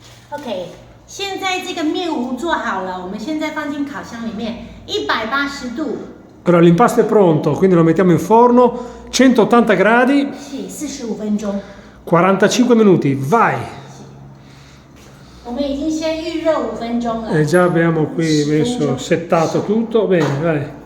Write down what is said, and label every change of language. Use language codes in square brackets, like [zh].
[zh] OK， 现在这个面糊做好了，我们现在放进烤箱里面，180度。 [it] Allora l'impasto è pronto, quindi lo mettiamo in forno, 180 gradi, [zh] 是45分钟。 [it] 45 minuti, vai! [zh] 我们已经先预热5分钟了。 [it] E già abbiamo qui messo, settato tutto, bene, vai.